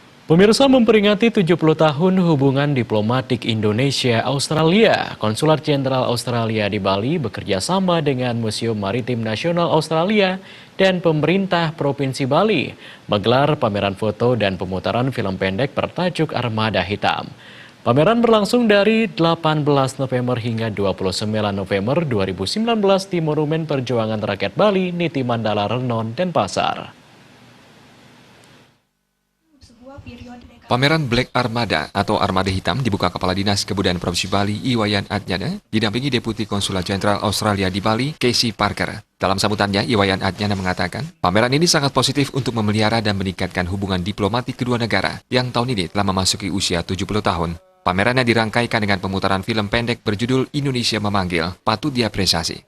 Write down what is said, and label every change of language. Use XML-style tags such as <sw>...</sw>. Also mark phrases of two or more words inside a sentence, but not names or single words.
<id>Pemirsa, memperingati 70 tahun hubungan diplomatik Indonesia-Australia, Konsulat Jenderal Australia di Bali bekerja sama dengan Museum Maritim Nasional Australia dan pemerintah Provinsi Bali menggelar pameran foto dan pemutaran film pendek bertajuk Armada Hitam. Pameran berlangsung dari 18 November hingga 29 November 2019 di Monumen Perjuangan Rakyat Bali, Niti Mandala, Renon, Denpasar. Pameran Black Armada atau Armada Hitam dibuka Kepala Dinas Kebudayaan Provinsi Bali, Iwayan Adnyana, didampingi Deputi Konsulat Jenderal Australia di Bali, Casey Parker. Dalam sambutannya, Iwayan Adnyana mengatakan, pameran ini sangat positif untuk memelihara dan meningkatkan hubungan diplomatik kedua negara yang tahun ini telah memasuki usia 70 tahun. Pamerannya dirangkaikan dengan pemutaran film pendek berjudul Indonesia Memanggil, Patut Diapresiasi.</id>